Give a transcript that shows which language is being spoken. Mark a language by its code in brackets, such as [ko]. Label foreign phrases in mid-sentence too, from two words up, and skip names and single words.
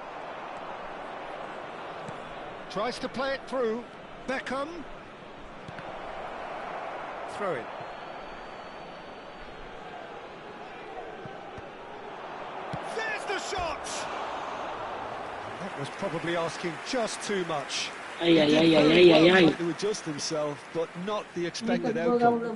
[en] Tries to play it through. Beckham. Throw it. There's the shot! That was probably asking just too much. Aj, aj, aj, aj, Very aj, well aj, aj. tried to adjust himself, but not the [sk] Nie [en] expected [sk] tak dodał [en] outcome.